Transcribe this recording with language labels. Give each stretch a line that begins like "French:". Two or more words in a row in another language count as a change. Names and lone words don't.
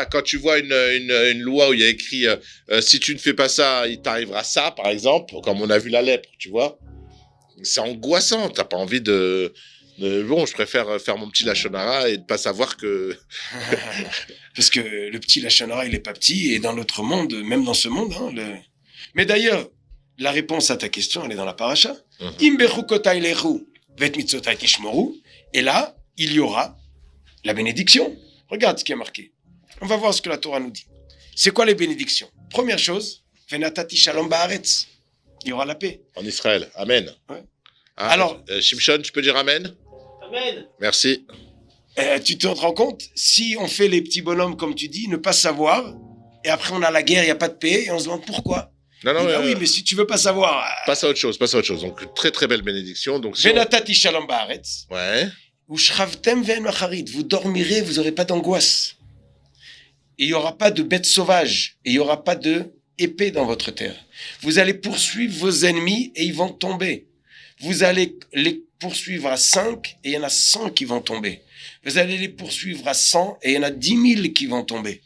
French: Quand tu vois une loi où il y a écrit si tu ne fais pas ça, il t'arrivera ça, par exemple, comme on a vu la lèpre, tu vois, c'est angoissant. T'as pas envie bon, je préfère faire mon petit lachonara et de pas savoir que... Parce que le petit
Hebrew: לשון הרע,
French: il est pas petit, et dans l'autre monde, même dans ce monde, hein, Mais d'ailleurs, la réponse à ta question, elle est dans la paracha.
Hebrew: אם בחקותי תלכו ואת מצותי תשמרו.
French: Et là, il y aura la bénédiction. Regarde ce qui est marqué. On va voir ce que la Torah nous dit. C'est quoi les bénédictions? Première chose,
Hebrew: ונתתי שלום בארץ.
French: Il y aura la paix. En Israël. Amen. Ouais. Ah, Alors, Shimshon, tu peux dire Amen? Amen. Merci. Tu te rends compte? Si on fait les petits bonhommes, comme tu dis, ne pas savoir, et après on a la guerre, il n'y a pas de paix, et on se demande pourquoi. Non, non, Oui, mais si tu veux pas savoir... passe à autre chose, passe à autre chose. Donc, très très belle bénédiction. Donc,
Hebrew: ונתתי שלום בארץ.
French: Ouais.
Hebrew: ושכבתם ואין מחריד.
French: Vous dormirez, vous n'aurez pas d'angoisse. Et il n'y aura pas de bêtes sauvages. Et il n'y aura pas de épée dans votre terre. Vous allez poursuivre vos ennemis et ils vont tomber. Vous allez les poursuivre à 5 et il y en a 100 qui vont tomber. Vous allez les poursuivre à 100 et il y en a 10 000 qui vont tomber.